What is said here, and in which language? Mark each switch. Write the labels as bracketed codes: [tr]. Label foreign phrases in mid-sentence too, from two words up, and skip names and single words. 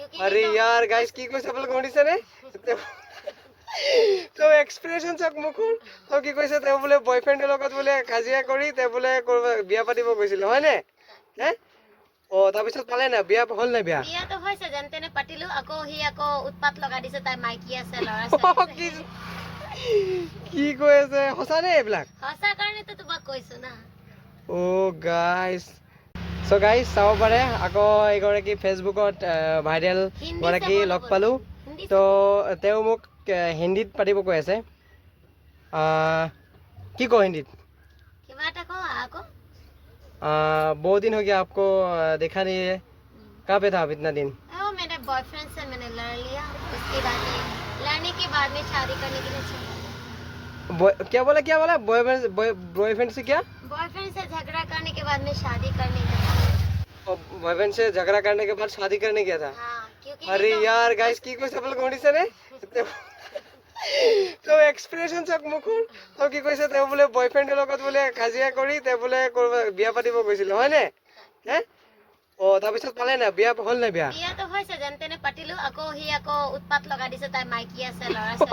[hi] अरे यार गाइस [as] কি কৈছে আপোনালোকে শুনিছে নে তো এক্সপ্ৰেছন চাক মুখৰ তো কি কৈছে তেওঁ বোলে বয়ফ্ৰেণ্ডৰ লগত বোলে কাজিয়া কৰি তেওঁ বোলে বিয়া পাতিব গৈছিল হয় নে হে ও তাৰপিছত পালে না বিয়া হল না বিয়া বিয়া তো হৈছে জেনতেনে পাতিলো আকৌ উৎপাত লগাই দিছে তাই মাইকি আছে লৰা কি কি কৈছে হসা নে এইবিলাক হসা কাৰণে তো তোমাক কৈছো না ও গাইস সো গাইস চাও পাৰে আকৌ এগৰাকী ফেসবুকত ভাইরাল গৰাকী লগ পালো তো তেও মোক হিন্দীত পাতিব কৈ আছে কি কো হিন্দীত কিবা এটা কো আকৌ [hi] बहुत दिन हो गया आपको देखा नहीं है कहाँ पे था आप इतना दिन मेरे बॉयफ्रेंड से मैंने लड़ लिया उसके बाद लड़ने के बाद में शादी करने के लिए चला क्या बोला बॉयफ्रेंड से क्या बॉयफ्रेंड से झगड़ा करने के बाद में शादी करने का बॉयफ्रेंड से झगड़ा करने के बाद शादी करने गया था हाँ, क्योंकि अरे यार गाइस की [as] কৈছে আপোনালোকে শুনিছে নে তো এক্সপ্ৰেছন চাক মুখৰ তো কি কৈছে তেওঁ বোলে বয়ফ্ৰেণ্ডৰ লগত বোলে কাজিয়া কৰি তেওঁ বোলে বিয়া পাতিব গৈছিল হয় নে হে ও তাৰপিছত পালে না বিয়া হল না বিয়া বিয়া তো হৈছে জেনতেনে পাতিলো আকৌ উৎপাত লগাই দিছে তাই মাইকি আছে লৰা